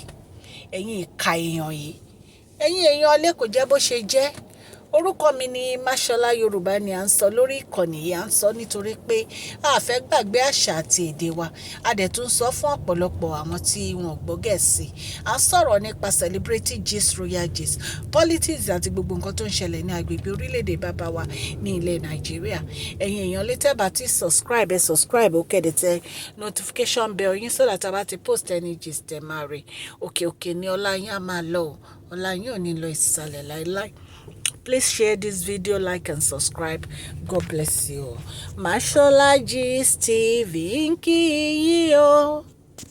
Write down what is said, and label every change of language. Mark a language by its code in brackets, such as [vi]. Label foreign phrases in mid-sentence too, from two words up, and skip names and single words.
[yo] Ẹ̀yin ìka èèyàn yìí, ẹ̀yin èèyàn ọlẹ́ kò jẹ́ bó ṣe jẹ́. Orúkọ mi ni Mashola Yorùbá ni à ń sọ lórí ìkànnì yìí. À ń sọ nítorí pé a fẹ́ gbàgbé àṣà àti èdè wa. A dẹ̀ tún sọ fún ọ̀pọ̀lọpọ̀ àwọn tí wọn gbọ́ Gẹ̀ẹ́sì. À ń sọ̀rọ̀ nípa [en] celebrity gist, royal gist, politics [yo] àti gbogbo nǹkan tó ń ṣẹlẹ̀ ní agbègbè orílẹ̀-èdè bàbá wa ní ilẹ̀ Nàìjíríà. Ẹ̀yin èèyàn létẹ́ bá ti subscribe ó kẹ́dẹ̀ tẹ [en] notification bell [yo] yín [en] so that [yo] a bá ti [en] post any gist [yo] ẹ̀ máa rí. Òkè ni ọlá yín á máa lọ. Ọlá yín ò ní lọ ìsàlẹ̀ láéláé. [en] Please share this video, like and subscribe. God bless you. [yo] Mashola Gist TV ń kí yín o.